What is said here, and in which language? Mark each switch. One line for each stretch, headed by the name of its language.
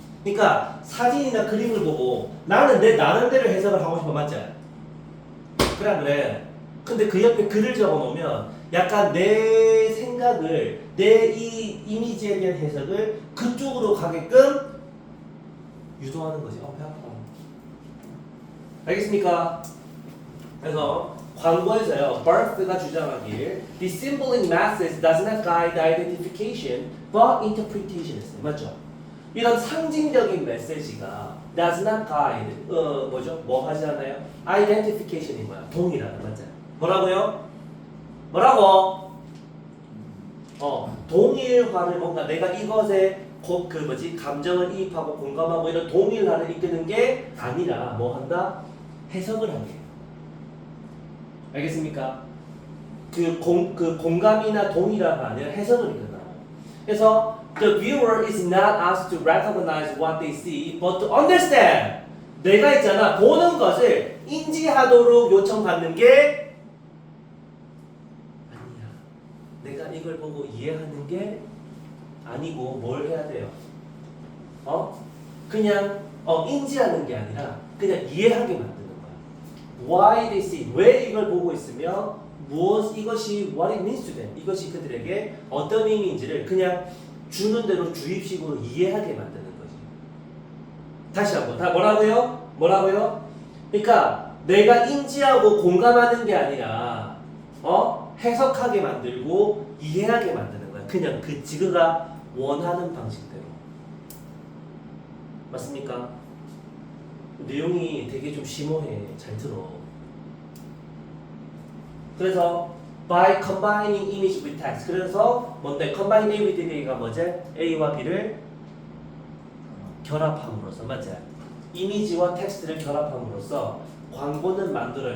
Korean: 그러니까 사진이나 그림을 보고 나는 내 나름대로 해석을 하고 싶어, 맞지? 그래 안 그래? 근데 그 옆에 글을 적어 놓으면 약간 내 생각을, 내 이 이미지에 대한 해석을 그쪽으로 가게끔 유도하는 거지. 배 아파. 알겠습니까? 그래서 광고에서요, Barth가 주장하길
English: The symbolic message does not guide identification but interpretation
Korean: 했어요. 맞죠? 이런 상징적인 메시지가
English: does not guide,
Korean: 뭐죠? 뭐 하지 않아요? identification이 뭐야? 동일하다, 맞죠? 뭐라고요? 뭐라고? 동일화를 뭔가 내가 이것에 그 뭐지? 감정을 이입하고 공감하고 이런 동일화를 이끄는 게 아니라 뭐 한다? 해석을 하게 해요. 알겠습니까? 그 공감이나 동일화가 아니라 해석을 이끈다. 그래서
English: the viewer is not asked to recognize what they see, but to understand.
Korean: 내가 있잖아, 보는 것을 인지하도록 요청받는 게 아니야. 내가 이걸 보고 이해하는 게 아니고 뭘 해야 돼요? 그냥 인지하는 게 아니라 그냥 이해하게 만드는 거야.
English: Why they see,
Korean: 왜 이걸 보고 있으며 이것이
English: what it means to them,
Korean: 이것이 그들에게 어떤 의미인지를 그냥 주는 대로 주입식으로 이해하게 만드는 거지. 다시 한번, 다 뭐라고요? 뭐라고요? 그러니까 내가 인지하고 공감하는 게 아니라 해석하게 만들고 이해하게 만드는 거야. 그냥 그 지그가 원하는 방식대로. 맞습니까? 내용이 되게 좀 심오해. 잘 들어. 그래서
English: by combining image with text.
Korean: 그래서 뭔데?
English: combine A with B
Korean: 가 뭐지? A와 B를 결합함으로써, 맞지? 이미지와 텍스트를 결합함으로써 광고는 만들어요.